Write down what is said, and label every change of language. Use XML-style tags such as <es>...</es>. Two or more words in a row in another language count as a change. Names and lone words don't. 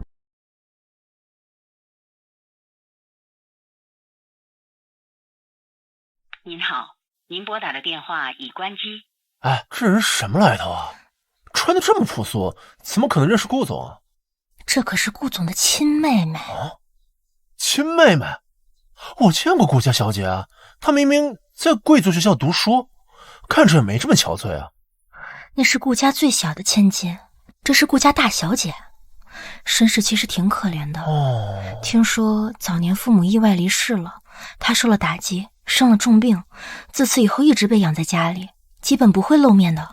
<zh>您好，您撥打的電話已關機。哎，這人什麼來頭啊？穿得這麼樸素，怎麼可能認識顧總啊？這可是顧總的親妹妹。啊，親妹妹？我見過顧家小姐啊，她明明在貴族學校讀書，看着也沒這麼憔悴啊。那是顧家最小的千金，這是顧家大小姐，身世其實挺可憐的。聽說早年父母意外離世了，她受了打擊， 生了重病，自此以後一直被養在家裡，基本不会露面的。</zh>